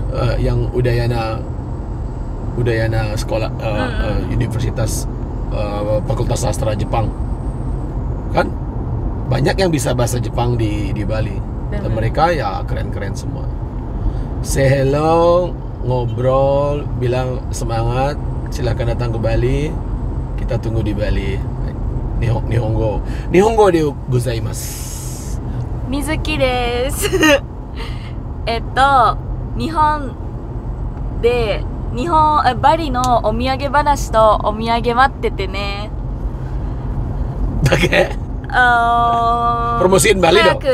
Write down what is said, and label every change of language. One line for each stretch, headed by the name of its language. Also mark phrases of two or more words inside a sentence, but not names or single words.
Indonesian: Yang Udayana sekolah Universitas Fakultas Sastra Jepang. Kan banyak yang bisa bahasa Jepang di Bali. Dan mereka ya keren-keren semua.
English: Say hello,
Indonesian: ngobrol, bilang semangat, silakan datang ke Bali. Kita tunggu di Bali.
Japanese: 日本語でございます. Mizuki desu. バリのお土産話とお土産待っててね。
Indonesian: だけ Promosiin Bali dong.